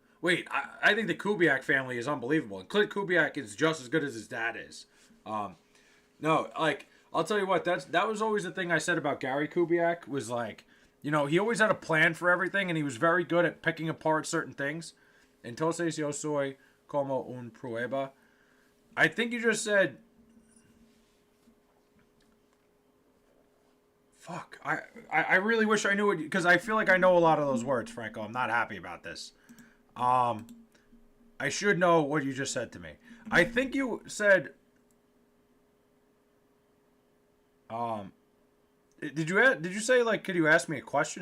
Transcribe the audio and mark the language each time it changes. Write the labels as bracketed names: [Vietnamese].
[English] Wait, I think the Kubiak family is unbelievable. And Clint Kubiak is just as good as his dad is. No, like, I'll tell you what, that was always the thing I said about Gary Kubiak was like, you know, he always had a plan for everything and he was very good at picking apart certain things. [Spanish] Entonces yo soy como un prueba. [English] I think you just said, fuck, I really wish I knew it because I feel like I know a lot of those words, Franco. I'm not happy about this. I should know what you just said to me. I think you said, did you say like, could you ask me a question?